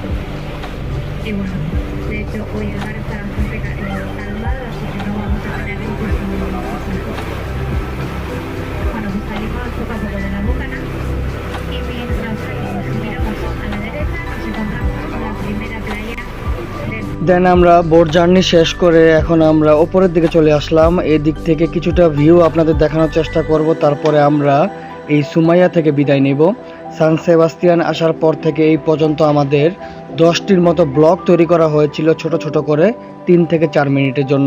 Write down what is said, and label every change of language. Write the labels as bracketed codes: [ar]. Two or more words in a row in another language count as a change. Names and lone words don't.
[es] Y bueno, de hecho hoy el mar está bastante calmado, así que no vamos a tener ningún problema. Bueno, pues salimos poco a poco de la bocana y mientras miramos a la derecha nos encontramos con la primera playa del... [bn] দেন আমরা [en] boat journey [bn] শেষ করে এখন আমরা ওপরের দিকে চলে আসলাম। এই দিক থেকে কিছুটা ভিউ আপনাদের দেখানোর চেষ্টা করব। তারপরে আমরা এই সুমাইয়া থেকে বিদায় নিব। সান সেবাস্তিয়ান আসার পর থেকে এই পর্যন্ত আমাদের 10টির মতো ব্লগ তৈরি করা হয়েছিল ছোট ছোট করে 3 থেকে 4 মিনিটের জন্য।